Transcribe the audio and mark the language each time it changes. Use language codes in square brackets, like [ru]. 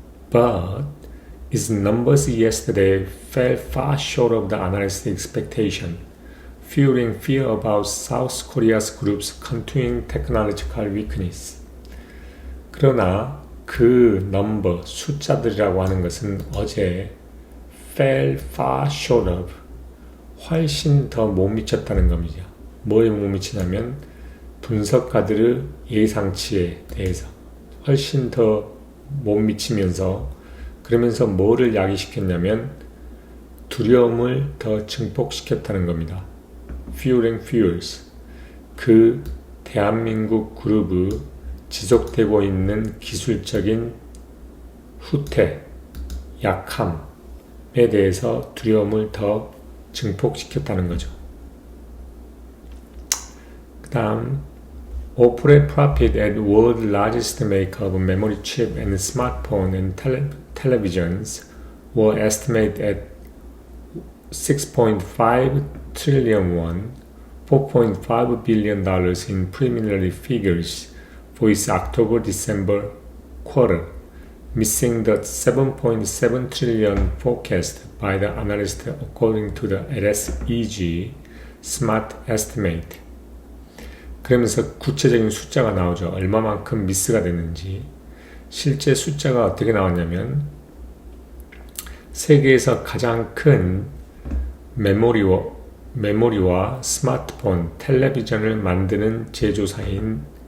[en] But its numbers yesterday fell far short of the analyst's expectation, fueling fear about South Korea's group's continuing technological weakness. [ko] 그러나 그 넘버, 숫자들이라고 하는 것은 어제 [en] fell far short of, [ko] 훨씬 더 못 미쳤다는 겁니다. 뭐에 못 미치냐면 분석가들의 예상치에 대해서 훨씬 더 못 미치면서, 그러면서 뭐를 야기시켰냐면 두려움을 더 증폭시켰다는 겁니다. [en] fueling fears, [ko] 그 대한민국 그룹의 지속되고 있는 기술적인 후퇴, 약함에 대해서 두려움을 더 증폭시켰다는 거죠. 그 다음 [en] Operating profit at world largest maker of memory chip and smartphone and televisions were estimated at 6.5 trillion won, $4.5 billion in preliminary figures for its October-December quarter, missing the 7.7 trillion forecast by the analyst according to the LSEG Smart Estimate. [ko] 그러면서 구체적인 숫자가 나오죠. 얼마만큼 미스가 됐는지. 실제 숫자가 어떻게 나왔냐면 세계에서 가장 큰 메모리와 스마트폰, 텔레비전을 만드는 제조사의